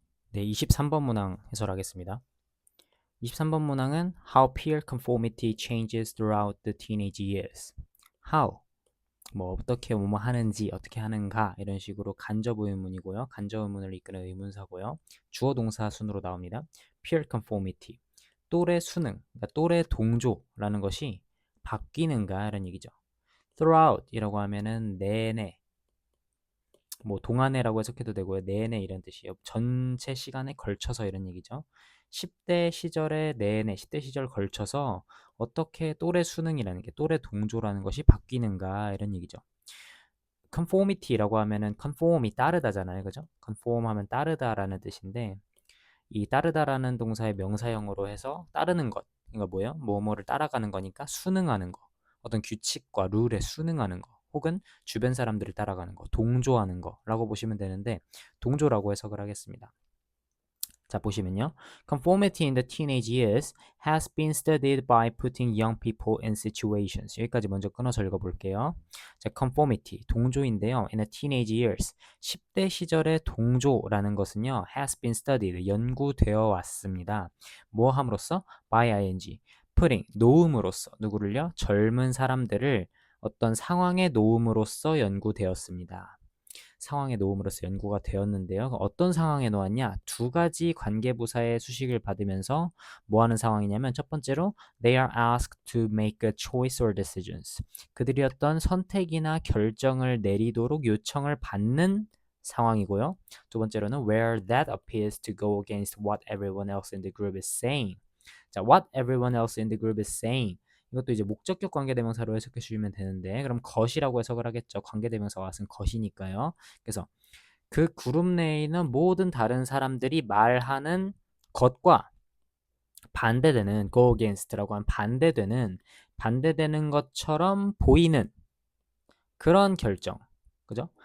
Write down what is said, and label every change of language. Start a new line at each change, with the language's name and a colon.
Korean: 네, 23번 문항 해설하겠습니다. 23번 문항은
English: How peer conformity changes throughout the teenage years.
Korean: How, 뭐 어떻게 뭐뭐 하는지, 어떻게 하는가 이런 식으로 간접 의문이고요. 간접 의문을 이끄는 의문사고요. 주어 동사 순으로 나옵니다. peer conformity, 또래 수능, 그러니까 또래 동조라는 것이 바뀌는가 이런 얘기죠. throughout 이라고 하면은 내내, 뭐 동안에라고 해석해도 되고요. 내내 이런 뜻이에요. 전체 시간에 걸쳐서 이런 얘기죠. 10대 시절에 내내 10대 시절 걸쳐서 어떻게 또래 수능이라는 게 또래 동조라는 것이 바뀌는가 이런 얘기죠. conformity라고 하면은 conform이 따르다잖아요. 그죠? conform 하면 따르다라는 뜻인데 이 따르다라는 동사의 명사형으로 해서 따르는 것. 그러니까 뭐예요? 뭐뭐를 따라가는 거니까 순응하는 거. 어떤 규칙과 룰에 순응하는 거. 혹은 주변 사람들을 따라가는 거. 동조하는 거라고 보시면 되는데 동조라고 해석을 하겠습니다. 자, 보시면요.
English: Conformity in the teenage years has been studied by putting young people in situations.
Korean: 여기까지 먼저 끊어서 읽어볼게요. 자, conformity, 동조인데요.
English: In the teenage years,
Korean: 10대 시절의 동조라는 것은요.
English: has been studied,
Korean: 연구되어 왔습니다. 뭐 함으로써?
English: by ing, putting,
Korean: 놓음으로써, 누구를요? 젊은 사람들을 어떤 상황에 놓음으로써 연구되었습니다. 상황에 놓음으로써 연구가 되었는데요. 어떤 상황에 놓았냐? 두 가지 관계부사의 수식을 받으면서 뭐 하는 상황이냐면 첫 번째로
English: they are asked to make a choice or decisions.
Korean: 그들이 어떤 선택이나 결정을 내리도록 요청을 받는 상황이고요. 두 번째로는
English: where that appears to go against what everyone else in the group is saying. 자, what everyone else in the group is saying.
Korean: 이것도 이제 목적격 관계대명사로 해석해 주시면 되는데 그럼 것이라고 해석을 하겠죠. 관계대명사 what은 것이니까요. 그래서 그 그룹 내에 있는 모든 다른 사람들이 말하는 것과 반대되는 go against라고 한 반대되는 것처럼 보이는 그런 결정. 그죠?